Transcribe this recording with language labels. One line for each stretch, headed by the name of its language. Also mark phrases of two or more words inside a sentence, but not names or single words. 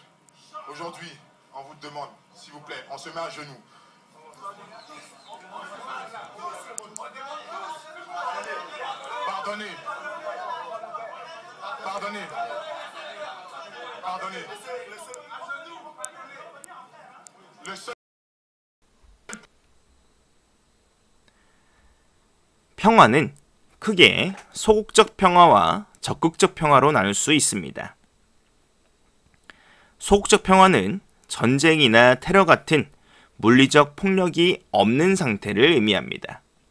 French: Aujourd'hui, on vous demande, s'il vous plaît, on se met à genoux. Pardonnez. Pardonnez. Pardonnez. Le seul...
Korean: 평화는 크게 소극적 평화와 적극적 평화로 나눌 수 있습니다. 소극적 평화는 전쟁이나 테러 같은 물리적 폭력이 없는 상태를 의미합니다.